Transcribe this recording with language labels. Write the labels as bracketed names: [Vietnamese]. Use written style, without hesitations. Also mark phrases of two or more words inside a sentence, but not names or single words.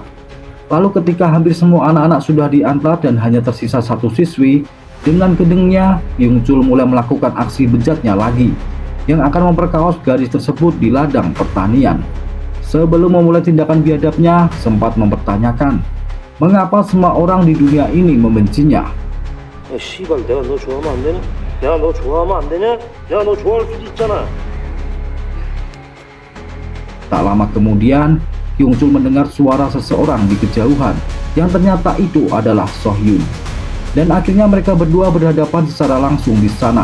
[Indonesian] Lalu ketika hampir semua anak-anak sudah diantar dan hanya tersisa satu siswi, dengan kedengnya Kyung Chul mulai melakukan aksi bejatnya lagi, yang akan memperkaos gadis tersebut di ladang pertanian. Sebelum memulai tindakan biadabnya, sempat mempertanyakan mengapa semua orang di dunia ini membencinya. [Korean] 씨발 내가 너 좋아하면 안 되냐? 내가 너 좋아하면 안 되냐? 내가 너 좋아할 수도 있잖아. [Indonesian] Tak lama kemudian, Kyung Chul mendengar suara seseorang di kejauhan yang ternyata itu adalah Sohyun. Dan akhirnya mereka berdua berhadapan secara langsung di sana.